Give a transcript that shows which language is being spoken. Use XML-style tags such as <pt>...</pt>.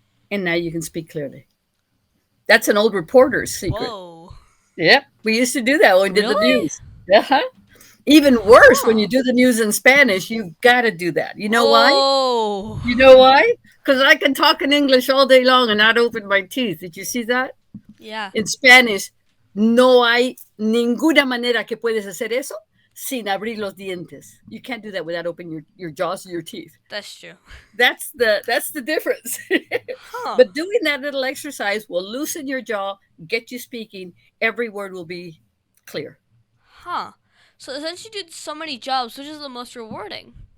<en>And now you can speak clearly. That's an old reporter's secret. Whoa. Yep. We used to do that when we did the Really? news. Uh-huh. Even worse, when you Huh. do the news in Spanish, you've got to do that. You know why? Oh. You know why? Because I can talk in English all day long and not open my teeth. Did you see that? Yeah. In Spanish,</en> <es>no hay ninguna manera que puedes hacer eso sin abrir los dientes.</es> <en>You can't do that without opening your jaws or your teeth. That's true. That's the difference. Huh. But doing that little exercise will loosen your jaw, get you speaking. Every word will be clear. Huh. So since you did so many jobs, which is the most rewarding?</en>